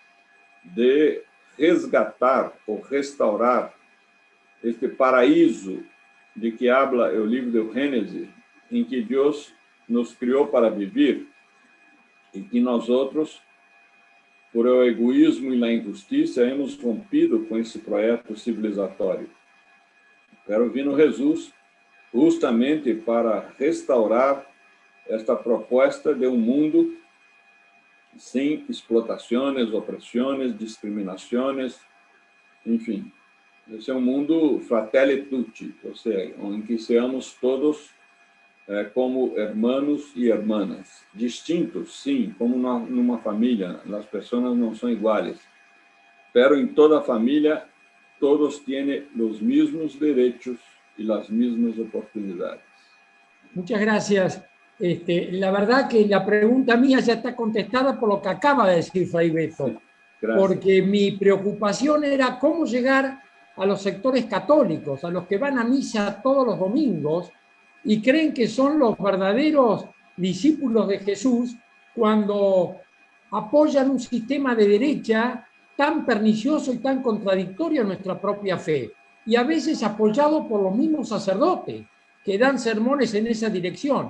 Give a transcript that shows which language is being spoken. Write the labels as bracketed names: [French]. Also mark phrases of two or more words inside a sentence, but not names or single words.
[Portuguese] de resgatar ou restaurar este paraíso de que habla o livro do Gênesis, em que Deus nos criou para viver e que nós outros, por o egoísmo e a injustiça, [Spanish] hemos rompido [Portuguese] com esse projeto civilizatório. [Spanish] Pero vino [Portuguese] Jesus justamente para restaurar esta proposta de um mundo sem explotações, opressões, discriminações, enfim. Esse é um mundo [Italian] fratelli tutti, [Portuguese] ou seja, em que [Spanish] seamos todos como hermanos e hermanas, [Portuguese] distintos, sim, como numa família, as pessoas não são iguais, pero em toda a família todos têm os mesmos direitos e as mesmas oportunidades. [Spanish] Muchas gracias. La verdad que la pregunta mía ya está contestada por lo que acaba de decir Fray Beto, sí, porque mi preocupación era cómo llegar a los sectores católicos, a los que van a misa todos los domingos y creen que son los verdaderos discípulos de Jesús cuando apoyan un sistema de derecha tan pernicioso y tan contradictorio a nuestra propia fe, y a veces apoyado por los mismos sacerdotes que dan sermones en esa dirección.